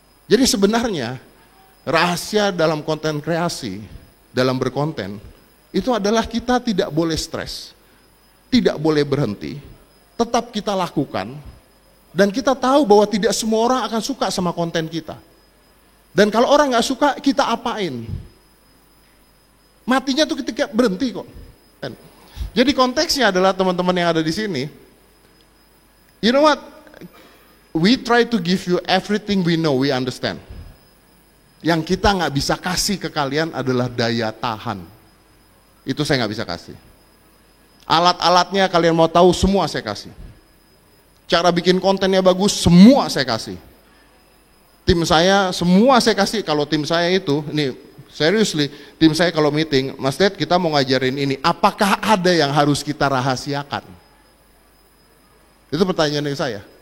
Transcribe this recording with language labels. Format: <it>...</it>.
<id>Jadi sebenarnya, rahasia dalam konten kreasi, dalam berkonten, itu adalah kita tidak boleh stres, tidak boleh berhenti, tetap kita lakukan, dan kita tahu bahwa tidak semua orang akan suka sama konten kita. Dan kalau orang gak suka, kita apain? Matinya tuh ketika berhenti kok. Jadi konteksnya adalah teman-teman yang ada di sini,</id> <en>you know what? We try to give you everything we know, we understand.</en> <id>Yang kita nggak bisa kasih ke kalian adalah daya tahan. Itu saya nggak bisa kasih. Alat-alatnya kalian mau tahu semua saya kasih. Cara bikin kontennya bagus semua saya kasih. Tim saya, semua saya kasih, kalau tim saya itu, ini seriously, tim saya kalau meeting, Mas Ted kita mau ngajarin ini, apakah ada yang harus kita rahasiakan? Itu pertanyaan dari saya.</id>